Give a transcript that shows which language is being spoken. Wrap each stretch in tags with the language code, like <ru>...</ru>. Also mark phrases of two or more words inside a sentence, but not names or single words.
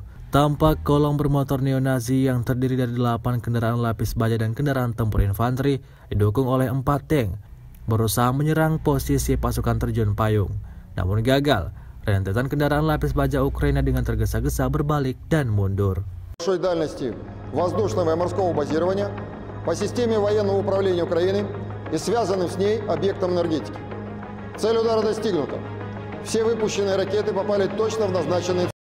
<id>Tampak kolong bermotor neo-Nazi yang terdiri dari 8 kendaraan lapis baja dan kendaraan tempur infanteri didukung oleh 4 tank berusaha menyerang posisi pasukan terjun payung. Namun gagal, rentetan kendaraan lapis baja Ukraina dengan tergesa-gesa berbalik dan mundur.</id> <ru>Большой дальности воздушного и морского базирования по системе военного управления Украины и связанным с ней объектам энергетики. Цель удара достигнута. Все выпущенные ракеты попали точно в назначенные</ru>